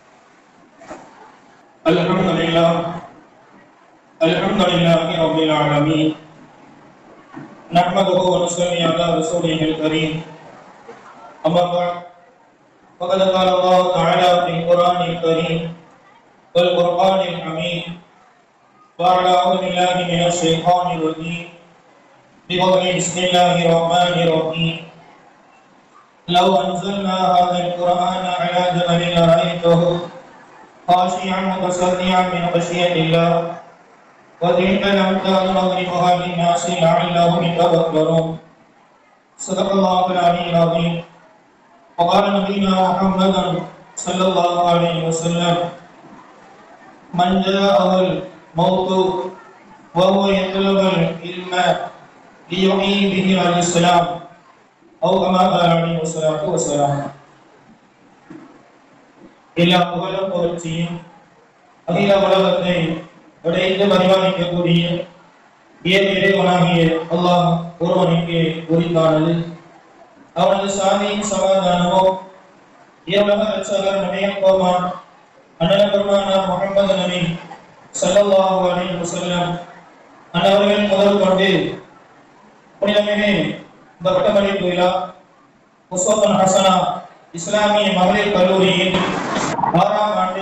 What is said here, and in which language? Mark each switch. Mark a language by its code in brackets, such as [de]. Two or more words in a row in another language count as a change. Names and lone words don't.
[ar] الحمد لله رب العالمين نحمده ونصلي على رسوله الكريم أما بعد فقد قال الله تعالى في القرآن الكريم والقرآن الحميد وأعوذ بالله من الشيطان الرجيم بسم الله الرحمن الرحيم لو أنزلنا هذا القرآن على جبل لرأيته خاشعا متصدعا من خشية الله وتلك الأمثال نضربها للناس لعلهم يتفكرون صدق الله العلي العظيم وقال نبينا محمد صلى الله عليه وسلم من جاءه الموت وهو يطلب العلم ليحيي به على السلام أو كما قال عليه الصلاة والسلام. [ta] எல்லா புகழும் புகழ்ச்சியும் அகில உலகத்தை படைத்து பரிபாலிக்கக்கூடிய இறைவனாகிய அல்லாஹ் ஒருவனுக்கு உரித்தானது. அவனது சாந்தியும் சமாதானமோ இவ்வுலக ரட்சகர் நபிகள் கோமான் அண்ணன் பெருமானார் முஹம்மது நபி [ar] صلى الله عليه وسلم [ta] அன்னவர்கள் முதல் கொண்டு புனிதமிகு இந்த பட்டமளிப்பு விழா உஸ்வத்துன் ஹஸனா இஸ்லாமிய மகளிர் கல்லூரியின் 6ஆம் ஆண்டு